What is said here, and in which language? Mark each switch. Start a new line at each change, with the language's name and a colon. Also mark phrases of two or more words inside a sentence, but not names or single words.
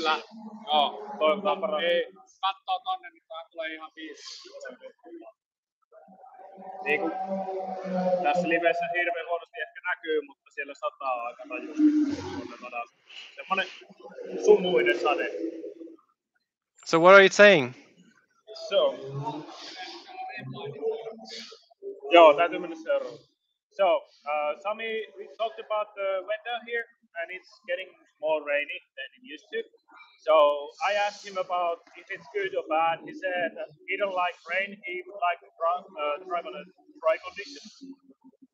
Finnish: Kyllä, joo. Toivotaan paremmin. Kattoo tonne, niin tämä tulee ihan 5. Niin kuin tässä livessä hirveän huonosti ehkä näkyy, mutta siellä sataa aika rajusti. Semmoinen sumuinen sade.
English: So what are you saying?
Finnish: Joo, täytyy mennä seuraavaksi.
English: So, Sami, we talked about the weather here, and it's getting more rainy than it used to. So I asked him about if it's good or bad. He said he don't like rain. He would like to drive on a dry condition.